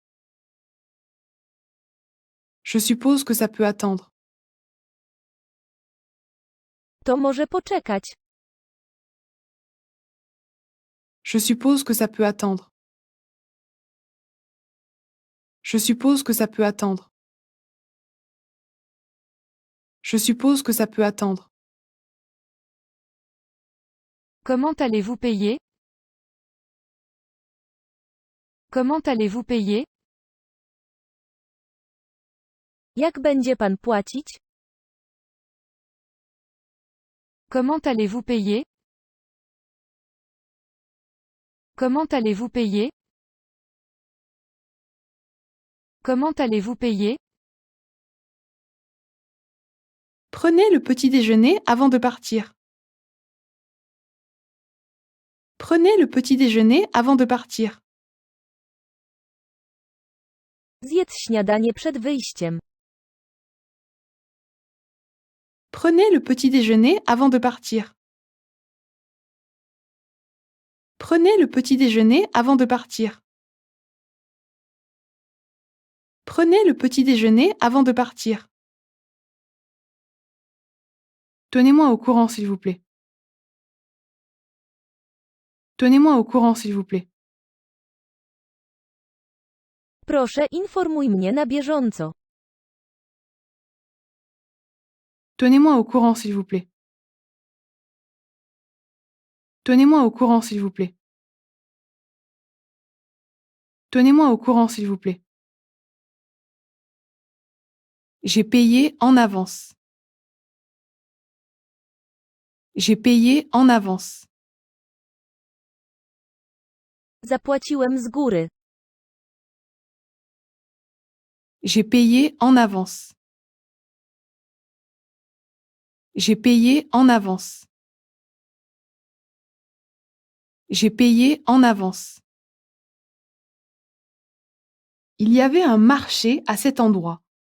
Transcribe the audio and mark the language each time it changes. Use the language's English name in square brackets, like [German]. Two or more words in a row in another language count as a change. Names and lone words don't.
[French] Je suppose que ça peut attendre. [Polish] To może poczekać. [French] Je suppose que ça peut attendre. Je suppose que ça peut attendre. Je suppose que ça peut attendre. Comment allez-vous payer? Comment allez-vous payer? [Polish] Jak będzie pan płacić? [French] Comment allez-vous payer? Comment allez-vous payer? Comment allez-vous payer? Prenez le petit déjeuner avant de partir. Prenez le petit déjeuner avant de partir. [Polish] Zjedz śniadanie przed wyjściem. [French] Prenez le petit déjeuner avant de partir. Prenez le petit déjeuner avant de partir. Prenez le petit déjeuner avant de partir. Tenez-moi au courant, s'il vous plaît. Tenez-moi au courant, s'il vous plaît. [Polish] Proszę, informuj mnie na bieżąco. [French] Tenez-moi au courant, s'il vous plaît. Tenez-moi au courant, s'il vous plaît. Tenez-moi au courant, s'il vous plaît. J'ai payé en avance. J'ai payé en avance. [Polish] Zapłaciłem z góry. [French] J'ai payé en avance. J'ai payé en avance. J'ai payé en avance. Il y avait un marché à cet endroit.